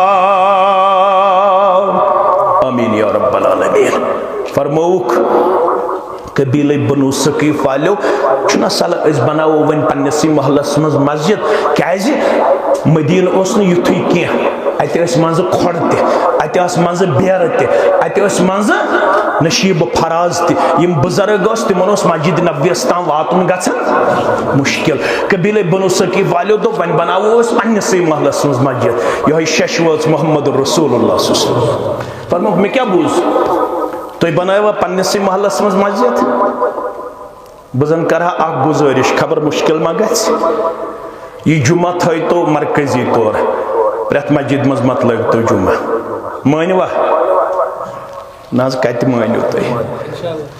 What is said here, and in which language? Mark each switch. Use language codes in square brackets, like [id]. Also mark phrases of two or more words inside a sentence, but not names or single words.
[ar] آمین یا رب العالمین [ks] فرموک قبیلہ بنو سقیف والو چھنا صلح اس بناو ون پنسی محلس مز مسجد کیازِ مدینہ اوس نہ یتھُے کینٛہہ اتہ ٲسۍ منٛزٕ کھۄڈ تہِ اتہ ٲس منٛزٕ بیرٕ تہِ اتہ ٲسۍ منٛزٕ نشیب فراز تہِ یم بزرگ ٲسۍ تِمن اوس مسجد نبویس تام واتُن گژھان مشکل قبیلہ بنو سقیف والو دوٚپ وۄنۍ بناوو أسۍ پننسٕے محلس منٛز مسجد یہوے شش وٲژ محمد [ar] رسول اللہ صلی اللہ علیہ وسلم [ks] فرموک مےٚ کیٛاہ بوٗز تُہۍ بنٲیوا پننسٕے محلس منٛز مسجد بہٕ زن کرہا اکھ گزٲرِش خبر مشکل ما گژھِ یہ جمعہ تھٲیتو مرکزی طور پرٛٮ۪تھ مسجد منٛز مت لٲگتو جمعہ مٲنوا نہ حظ کتہِ مٲنِو تُہۍ